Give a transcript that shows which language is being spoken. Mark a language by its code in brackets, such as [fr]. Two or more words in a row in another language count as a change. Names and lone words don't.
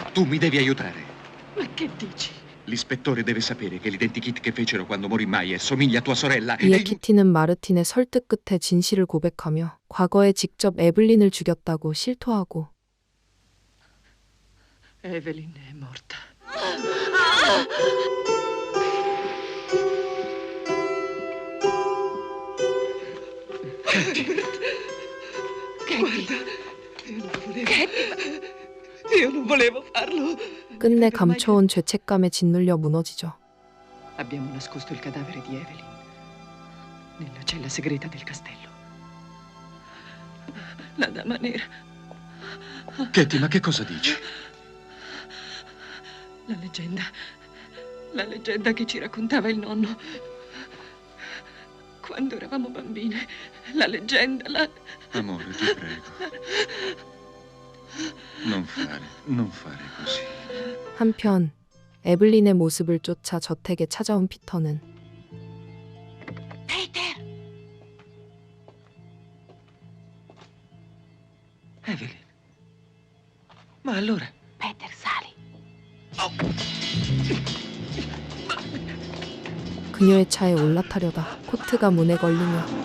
[it] Tu mi devi aiutare. Ma che dici? L'ispettore deve sapere che l'identikit che fecero quando morì Maier somiglia a tua sorella. [ko] 이에 키티는 마르틴의 설득 끝에 진실을 고백하며 과거에 직접 에블린을 죽였다고 실토하고 [it] Evelyn è morta. Io non volevo farlo. [ko] 끝내 감춰온 죄책감에 짓눌려 무너지죠. [it] Abbiamo nascosto il cadavere di Evelyn nella cella segreta del castello. La Dama Nera. Katie, ma che cosa dici? La leggenda che ci raccontava il nonno quando eravamo bambine. La leggenda, Amore, ti prego. Non fare così. [ko] 한편 에블린의 모습을 쫓아 저택에 찾아온 피터는 [it] Evelyn. Ma allora? Peter, sali. [ko] 그녀의 차에 올라타려다 코트가 문에 걸리며